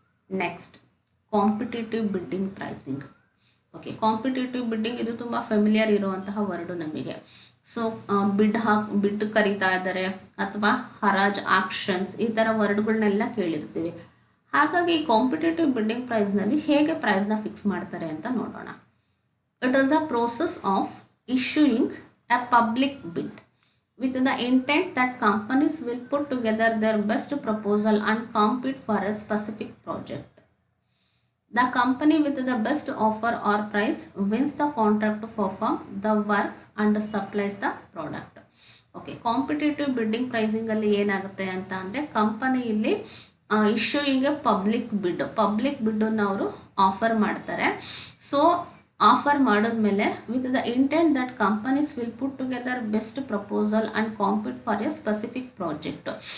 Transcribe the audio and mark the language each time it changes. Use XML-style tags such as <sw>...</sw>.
<kn>Next competitive bidding pricing. Okay, competitive bidding ಇದು ತುಂಬ familiar ಇರುವಂತಹ ವರ್ಡು ನಮಗೆ. ಸೊ ಬಿಡ್ ಕರೀತಾ ಇದ್ದಾರೆ ಅಥವಾ ಹರಾಜ್ ಆಕ್ಷನ್ಸ್ ಈ ಥರ ವರ್ಡ್ಗಳನ್ನೆಲ್ಲ ಕೇಳಿರ್ತೀವಿ. ಹಾಗಾಗಿ ಕಾಂಪಿಟೇಟಿವ್ ಬಿಡ್ಡಿಂಗ್ ಪ್ರೈಸ್ನಲ್ಲಿ ಹೇಗೆ ಪ್ರೈಸ್ನ ಫಿಕ್ಸ್ ಮಾಡ್ತಾರೆ ಅಂತ ನೋಡೋಣ.</kn> <en>It is a process of issuing a public bid with the intent that companies will put together their best proposal and compete for a specific project. The company with the best offer or price wins the contract to perform the work and supplies the product.</en> <kn>Okay, competitive bidding ಪ್ರೈಸಿಂಗಲ್ಲಿ ಏನಾಗುತ್ತೆ ಅಂತ ಅಂದರೆ company ಇಲ್ಲಿ issuing A public ಬಿಡ್ಡನ್ನು ಅವರು offer ಮಾಡ್ತಾರೆ.</kn> <en>so</en> <kn>offer ಮಾಡಿದ್ಮೇಲೆ</kn> <en>With the intent that companies will put together best proposal and compete for a specific project.</en>